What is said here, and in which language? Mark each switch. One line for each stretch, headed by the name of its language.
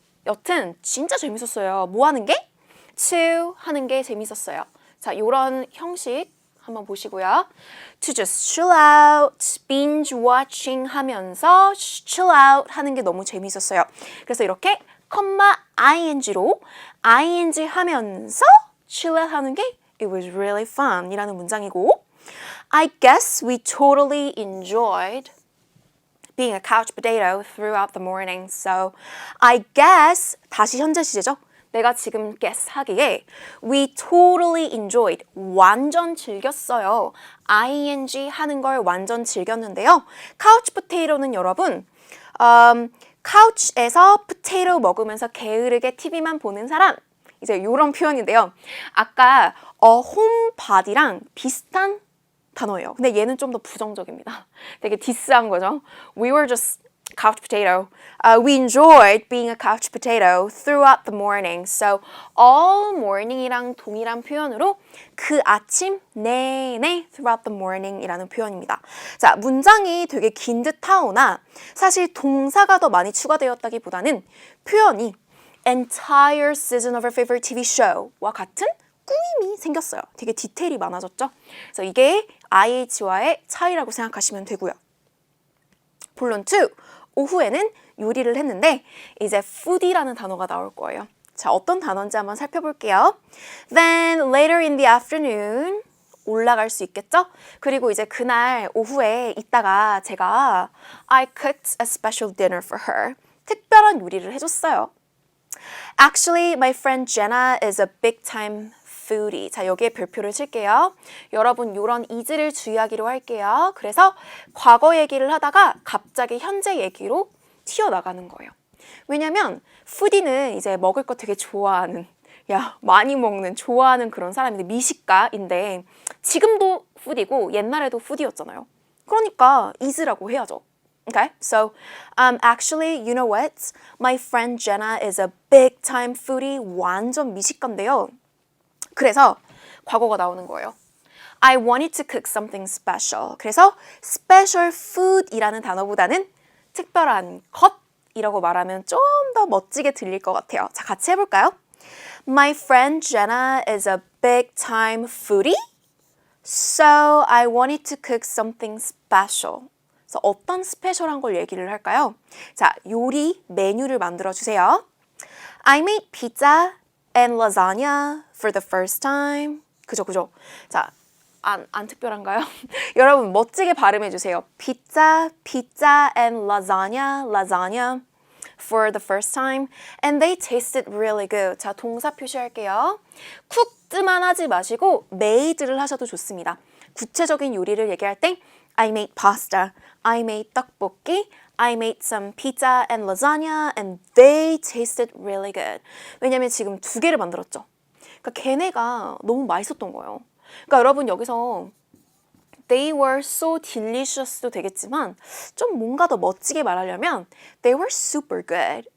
Korean: 여튼 진짜 재밌었어요. 뭐 하는 게? To 하는 게 재밌었어요. 자, 이런 형식 한번 보시고요.
English: To just chill out, binge watching
Korean: 하면서
English: chill out
Korean: 하는 게 너무 재밌었어요. 그래서 이렇게 컴마 ing로 ing 하면서 chill out 하는 게
English: it was really fun
Korean: 이라는 문장이고
English: I guess we totally enjoyed being a couch potato throughout the morning.
Korean: So
English: I guess
Korean: 다시 현재 시제죠. 내가 지금 guess 하기에
English: we totally enjoyed
Korean: 완전 즐겼어요. ing 하는 걸 완전 즐겼는데요. couch potato는 여러분 couch에서 potato 먹으면서 게으르게 TV만 보는 사람 이제 이런 표현인데요. 아까 homebody랑 비슷한 단어예요. 근데 얘는 좀 더 부정적입니다. 되게 디스한 거죠.
English: We were just couch potato. We enjoyed being a couch potato throughout the morning. So all morning
Korean: 이랑 동일한 표현으로 그 아침 내내
English: throughout the morning
Korean: 이라는 표현입니다. 자, 문장이 되게 긴 듯하오나 사실 동사가 더 많이 추가되었다기보다는 표현이
English: entire season of our favorite TV show
Korean: 와 같은 꾸밈이 생겼어요. 되게 디테일이 많아졌죠? 그래서 이게 IH와의 차이라고 생각하시면 되고요. 본론 2, 오후에는 요리를 했는데 이제 foodie라는 단어가 나올 거예요. 자, 어떤 단어인지 한번 살펴볼게요.
English: Then later in the afternoon
Korean: 올라갈 수 있겠죠? 그리고 이제 그날 오후에 있다가 제가
English: I cooked a special dinner for her.
Korean: 특별한 요리를 해줬어요.
English: Actually, my friend Jenna is a big time foodie.
Korean: 자, 여기에 별표를 칠게요. 여러분, 이런 is를 주의하기로 할게요. 그래서 과거 얘기를 하다가 갑자기 현재 얘기로 튀어나가는 거예요. 왜냐면 foodie는 이제 먹을 거 되게 좋아하는 많이 먹는, 좋아하는 그런 사람인데 미식가인데 지금도 foodie고 옛날에도 foodie였잖아요. 그러니까 is라고 해야죠.
English: Okay, so actually, you know what? My friend Jenna is a big time foodie.
Korean: 완전 미식가인데요. 그래서 과거가 나오는 거예요.
English: I wanted to cook something special.
Korean: 그래서 special food이라는 단어보다는 특별한 것이라고 말하면 좀 더 멋지게 들릴 것 같아요. 자, 같이 해볼까요?
English: My friend Jenna is a big time foodie. So I wanted to cook something special.
Korean: 그래서 어떤 스페셜한 걸 얘기를 할까요? 자, 요리 메뉴를 만들어 주세요.
English: I made pizza and lasagna for the first time.
Korean: 그죠. 자, 안 특별한가요? 여러분 멋지게 발음해 주세요.
English: pizza and lasagna for the first time. And they tasted really good.
Korean: 자, 동사 표시할게요. cooked만 하지 마시고 made를 하셔도 좋습니다. 구체적인 요리를 얘기할 때
English: I made pasta, I made 떡볶이, I made some pizza and lasagna and they tasted really good.
Korean: 왜냐면 지금 두 개를 만들었죠. 그러니까 걔네가 너무 맛있었던 거예요. 그러니까 여러분 여기서
English: they were so delicious
Korean: 도 되겠지만 좀 뭔가 더 멋지게 말하려면
English: they were super good.